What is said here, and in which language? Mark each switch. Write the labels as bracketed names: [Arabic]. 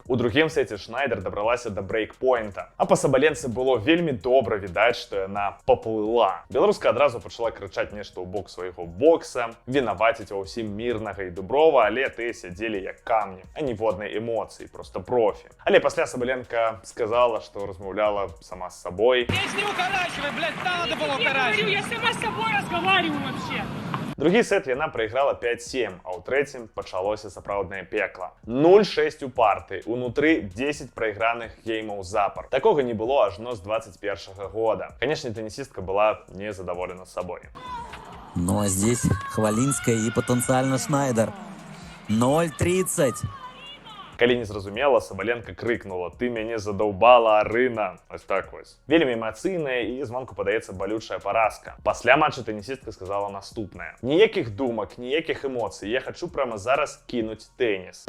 [Belarusian] У другім сеце Шнайдер дабралася да брейкпоінта. А па Сабаленцы было вельмі добра відаць, што яна поплыла. Беларуска адразу пачала крычаць нешта ў бок свайго бокса, вінаваціць ва ўсім Мірнага і Дуброва, але тыя сядзелі як камні, а ніводнай эмоцыі, проста профі. Але пасля Сабаленка сказала, што размаўляла сама з сабой. [Russian] Здесь не укорачивай, блядь, надо было укорачивать. Я сама с собой разговариваю вообще. [Belarusian] Другі сет яна прайграла 5-7, а ў трэцім пачалося сапраўднае пекла. 0-6 у парты, унутры 10 прайграных геймаў запар. Такога не было ажно з 21-го года. Канешне, тэнісістка была незадаволена сабой. [Russian] Ну а здесь Хвалинская и потенциально Шнайдер. 0-30. [Belarusian] Калі не зразумела, Сабаленка крыкнула: «Ты мяне задаўбала, Арына!» Ось так вось. Вельмі эмацыйная і звонку падаецца балючая паразка. Пасля матча тэнісістка сказала наступнае: «Ніякіх думак, ніякіх эмоцый, я хачу прямо зараз кінуць тэніс.